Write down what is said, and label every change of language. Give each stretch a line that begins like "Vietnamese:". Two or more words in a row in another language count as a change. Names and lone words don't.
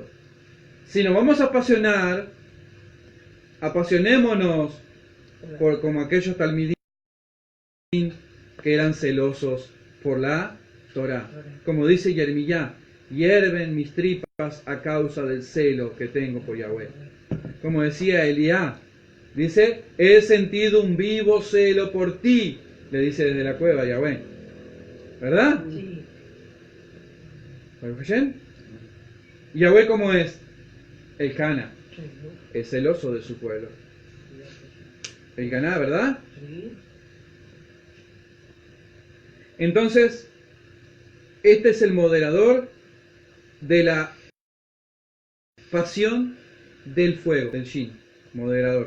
Spanish: Si nos vamos a apasionar, apasionémonos por como aquellos talmidín que eran celosos por la Torah. Como dice Jeremías, hierven mis tripas a causa del celo que tengo por Yahweh. Como decía Elías, dice, he sentido un vivo celo por ti, le dice desde la cueva Yahweh. ¿Verdad? Sí.
Hebrew: ¿ברוך השם?
Spanish: Yahweh, ¿cómo es?
Hebrew: אל קנא,
Spanish: es celoso de su pueblo.
Hebrew: אל קנא,
Spanish: ¿verdad? Sí. Entonces, este es el moderador de la pasión del fuego, del Shin, moderador.